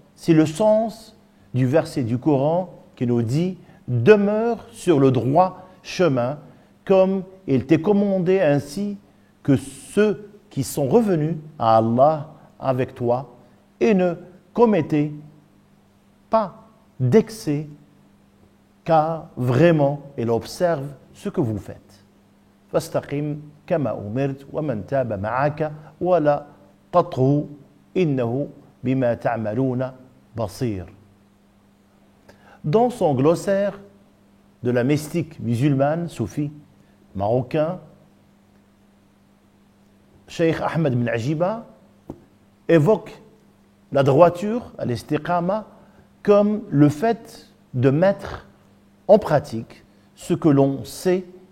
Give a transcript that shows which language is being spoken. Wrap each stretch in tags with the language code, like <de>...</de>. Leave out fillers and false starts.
<fr>C'est le sens du verset du Coran qui nous dit « Demeure sur le droit chemin comme il t'est commandé ainsi que ceux qui sont revenus à Allah avec toi et ne commettez pas d'excès car vraiment il observe ce que vous faites.</fr> <ar>فاستقم كما أمرت ومن تاب معك ولا تطغوا إنه بما تعملون بصير.</ar> <fr>Dans son glossaire de la mystique musulmane, soufi, marocain, Cheikh Ahmed bin Ajiba évoque la droiture, al-istiqama, comme le fait de mettre en pratique ce que l'on sait</fr>